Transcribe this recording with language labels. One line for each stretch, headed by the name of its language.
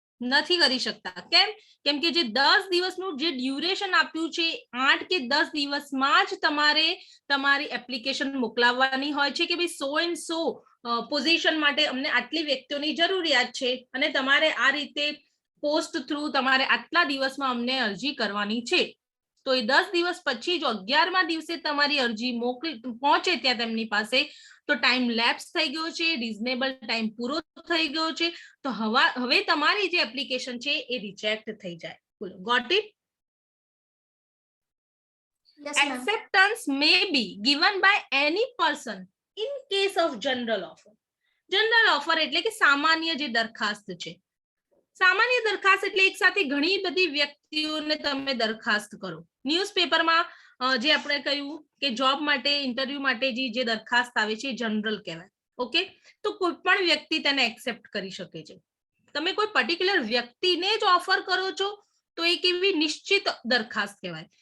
Gujarati: નથી કરી શકતા. કેમ કે જે 10 દિવસનું જે ડ્યુરેશન આપ્યું છે, 8 કે 10 દિવસમાં જ તમારે તમારી એપ્લિકેશન મોકલાવવાની હોય છે કે ભાઈ 100 પોઝિશન માટે અમને આટલી વ્યક્તિઓની જરૂરિયાત છે અને તમારે આ રીતે પોસ્ટ થ્રુ તમારે આટલા દિવસમાં અમને અરજી કરવાની છે. તો એ 10 દિવસ પછી જો 11મા દિવસે તમારી અરજી પહોંચે ત્યાં તેમની પાસે, તો ટાઈમ લેપ્સ થઈ ગયો છે, રીઝનેબલ ટાઈમ પૂરો થઈ ગયો છે, તો હવે તમારી જે એપ્લિકેશન છે એ રિજેક્ટ થઈ જાય. બોલો,
English: Got it? Acceptance may be given by any person in case of general offer.
Gujarati: General offer એટલે કે સામાન્ય જે દરખાસ્ત છે. સામાન્ય દરખાસ્ત એટલે એક સાથે ઘણી બધી વ્યક્તિઓને તમે દરખાસ્ત કરો. ન્યૂઝપેપરમાં જે આપણે કહ્યું કે જોબ માટે, ઇન્ટરવ્યુ માટે જે દરખાસ્ત આવે છે એ જનરલ કહેવાય. ઓકે, તો કોઈ પણ વ્યક્તિ તેને એક્સેપ્ટ કરી શકે છે. તમે કોઈ પર્ટિક્યુલર વ્યક્તિને જ ઓફર કરો છો તો એક એવી નિશ્ચિત દરખાસ્ત કહેવાય.